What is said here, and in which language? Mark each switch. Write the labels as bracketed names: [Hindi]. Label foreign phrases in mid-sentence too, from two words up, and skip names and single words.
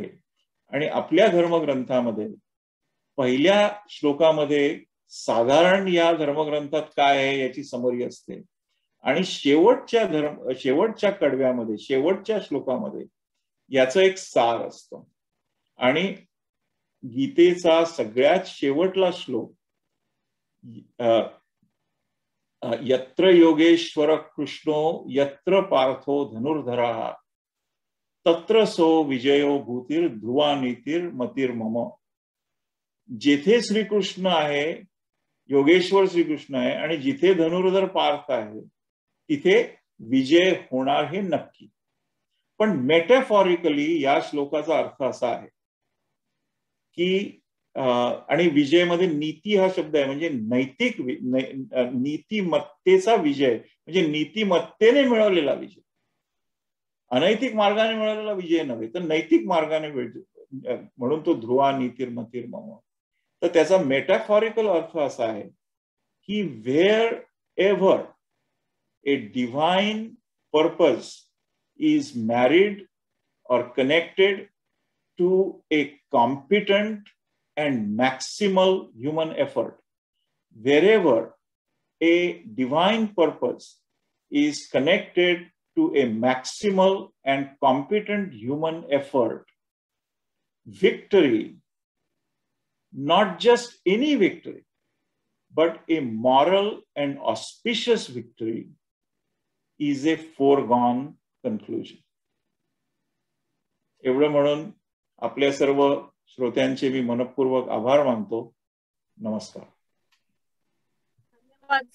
[Marathi] आणि आपल्या धर्मग्रंथामध्ये पहिल्या श्लोकामध्ये साधारण या धर्मग्रंथात काय आहे याची समरी असते आणि शेवटच्या कडव्यामध्ये, शेवटच्या श्लोकामध्ये याचं एक सार असतं. आणि गीतेचा सगळ्यात शेवटला श्लोक [Sanskrit] यत्र योगेश्वर कृष्णो यत्र पार्थो धनुर्धरा तत्र सो विजयो भूतीर ध्रुवा नीतीर मतीर मम. [Marathi] जेथे श्रीकृष्ण आहे, योगेश्वर श्रीकृष्ण आहे आणि जिथे धनुर्धर पार्थ आहे तिथे विजय होणार हे नक्की. पण मेटाफॉरिकली या श्लोकाचा अर्थ असा आहे की आणि विजयमध्ये नीती हा शब्द आहे म्हणजे नैतिक नीतिमत्तेचा विजय म्हणजे नीतिमत्तेने मिळवलेला विजय. अनैतिक मार्गाने मिळालेला विजय नव्हे तर नैतिक मार्गाने म्हणून तो [Sanskrit] ध्रुवा नीतीर मतीर मम. [Marathi] तर त्याचा मेटाफॉरिकल अर्थ असा आहे की [English] wherever a divine purpose is married or connected to a competent and maximal human effort, wherever a divine purpose is connected to a maximal and competent human effort, victory, not just any victory, but a moral and auspicious victory, is a foregone conclusion. [Marathi] एवढं म्हणून आपल्या सर्व श्रोत्यांचे मी मनपूर्वक आभार मानतो. नमस्कार. धन्यवाद.